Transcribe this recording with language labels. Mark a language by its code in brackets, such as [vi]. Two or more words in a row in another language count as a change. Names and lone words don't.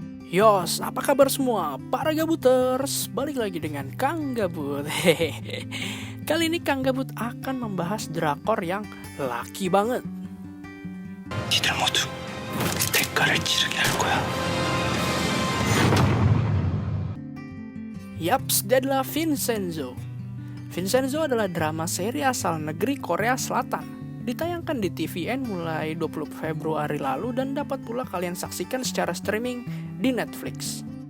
[id] Yos, apa kabar semua? Para Gabuters, balik lagi dengan Kang Gabut. Hehehe. Kali ini Kang Gabut akan membahas drakor yang laki banget. [ko] 니들 모두 대가를 치르게 할 거야. [id] Yaps, dia adalah Vincenzo. Vincenzo adalah drama seri asal negeri Korea Selatan. Ditayangkan di TVN mulai 20 Februari lalu dan dapat pula kalian saksikan secara streaming di Netflix.